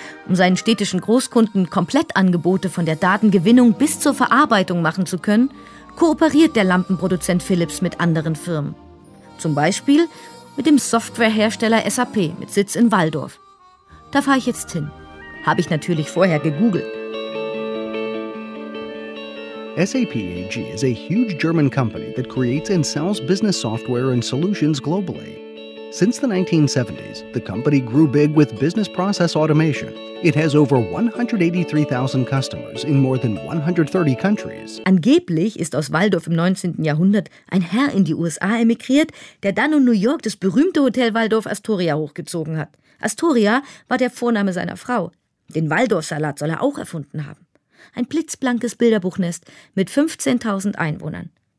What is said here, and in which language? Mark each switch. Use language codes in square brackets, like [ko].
[de] Um seinen städtischen Großkunden Komplettangebote von der Datengewinnung bis zur Verarbeitung machen zu können, kooperiert der Lampenproduzent Philips mit anderen Firmen. Zum Beispiel mit dem Softwarehersteller SAP mit Sitz in Walldorf. Da fahre ich jetzt hin. Habe ich natürlich vorher gegoogelt. [en] SAP AG is a huge German company that creates and sells business software and solutions globally. Since the 1970s, the company grew big with business process automation. It has over 183,000 customers in more than 130 countries. [de] Angeblich ist aus Walldorf im 19. Jahrhundert ein Herr in die USA emigriert, der dann in New York das berühmte Hotel Waldorf Astoria hochgezogen hat. Astoria war der Vorname seiner Frau. Den Waldorfsalat soll er auch erfunden haben. Ein blitzblankes Bilderbuchnest mit 15.000 Einwohnern.